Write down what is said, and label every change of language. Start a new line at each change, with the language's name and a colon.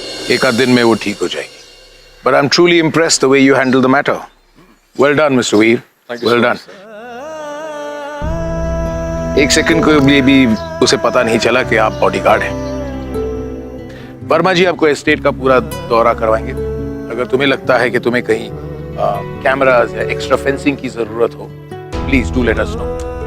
Hindi: एक आध दिन में वो ठीक हो जाएगी।
English: But I'm truly impressed the way you handle the matter. Well done, Mr. Veer. Well done.
Hindi: एक सेकंड को भी उसे पता नहीं चला कि आप बॉडीगार्ड हैं। वर्मा जी आपको एस्टेट का पूरा दौरा करवाएंगे। अगर तुम्हें लगता है कि तुम्हें कहीं कैमरास या एक्स्ट्रा फेंसिंग की जरूरत हो,
English: Please do let us know.